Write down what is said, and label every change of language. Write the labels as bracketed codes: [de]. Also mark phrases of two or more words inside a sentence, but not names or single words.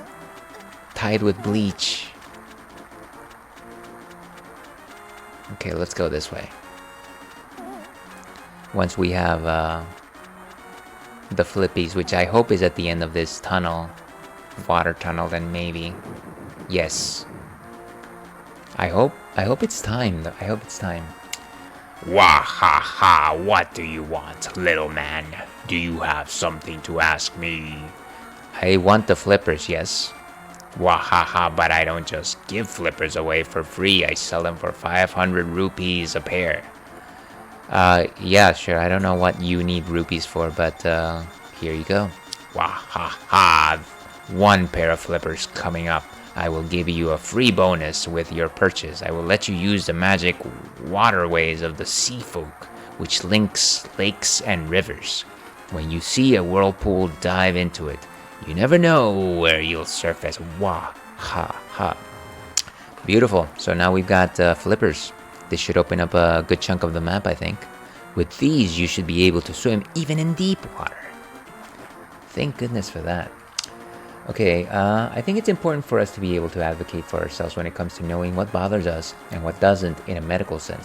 [en] Tide with bleach. Okay, let's go this way. Once we have the flippies, which I hope is at the end of this tunnel, water tunnel, then maybe. Yes. I hope it's time. I hope it's time. Wah ha ha, what do you want, little man? Do you have something to ask me? I want the flippers, yes. Wah ha ha, but I don't just give flippers away for free. I sell them for 500 rupees a pair. Yeah, sure. I don't know what you need rupees for, but here you go. Wah ha ha, 1 pair of flippers coming up. I will give you a free bonus with your purchase. I will let you use the magic waterways of the sea folk, which links lakes and rivers. When you see a whirlpool, dive into it. You never know where you'll surface. Wah ha ha. Beautiful. So now we've got flippers. This should open up a good chunk of the map, I think. With these, you should be able to swim even in deep water. Thank goodness for that. Okay, I think it's important for us to be able to advocate for ourselves when it comes to knowing what bothers us and what doesn't in a medical sense.